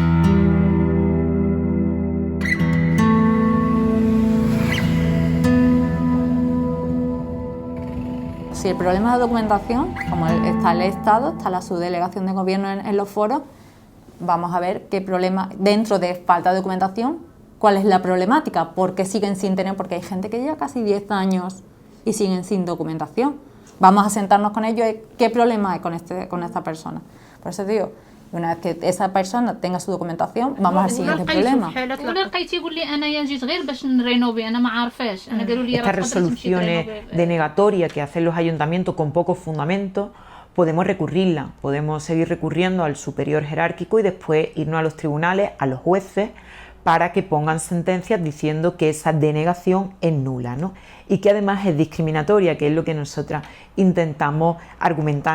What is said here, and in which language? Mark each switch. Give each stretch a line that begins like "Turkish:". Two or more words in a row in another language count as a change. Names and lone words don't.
Spanish: Si el problema es de documentación, como está el Estado, está la subdelegación de gobierno en los foros, vamos a ver qué problema, dentro de falta de documentación, cuál es la problemática, por qué siguen sin tener, porque hay gente que lleva casi 10 años y siguen sin documentación. Vamos a sentarnos con ellos, qué problema hay con esta persona. Por eso digo, una vez que esa persona tenga su documentación, vamos al siguiente problema.
Arabic: ولا لقيت يقول لي انا جيت غير باش نرينوفي انا ما عارفاش انا قالوا لي
Spanish: Estas resoluciones denegatorias que hacen los ayuntamientos con pocos fundamentos, podemos recurrirlas, podemos seguir recurriendo al superior jerárquico y después irnos a los tribunales, a los jueces, para que pongan sentencias diciendo que esa denegación es nula, ¿no? Y que además es discriminatoria, que es lo que nosotras intentamos argumentar.